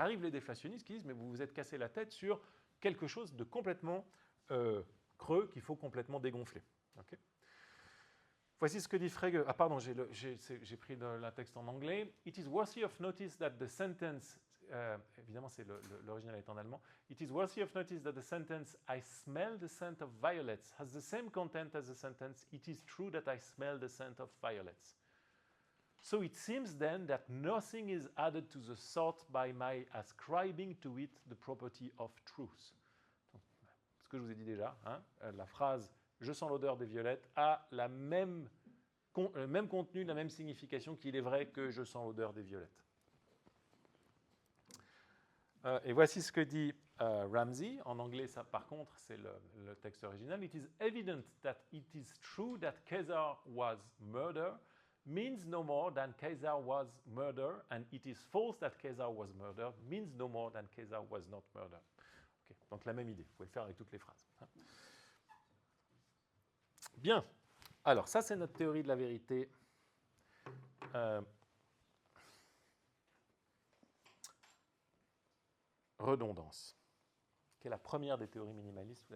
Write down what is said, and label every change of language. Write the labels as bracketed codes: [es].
[fr] Arrivent les déflationnistes qui disent « mais vous vous êtes cassé la tête sur quelque chose de complètement creux qu'il faut complètement dégonfler. Okay. » Voici ce que dit Frege. Ah pardon, j'ai pris le texte en anglais. [en] « It is worthy of notice that the sentence… » [fr] évidemment, l'original est en allemand. [en] « It is worthy of notice that the sentence « I smell the scent of violets » has the same content as the sentence « It is true that I smell the scent of violets ». So it seems then that nothing is added to the thought by my ascribing to it the property of truth. [fr] Donc, ce que je vous ai dit déjà, hein, la phrase « Je sens l'odeur des violettes » a le même contenu, la même signification qu'il est vrai que « Je sens l'odeur des violettes ». Et voici ce que dit Ramsey. En anglais, ça, par contre, c'est le texte original. [en] It is evident that it is true that Caesar was murdered means no more than Caesar was murdered, and it is false that Caesar was murdered means no more than Caesar was not murdered. Okay. [fr] Donc la même idée, vous pouvez le faire avec toutes les phrases. Bien, alors ça c'est notre théorie de la vérité. Redondance, qui est la première des théories minimalistes.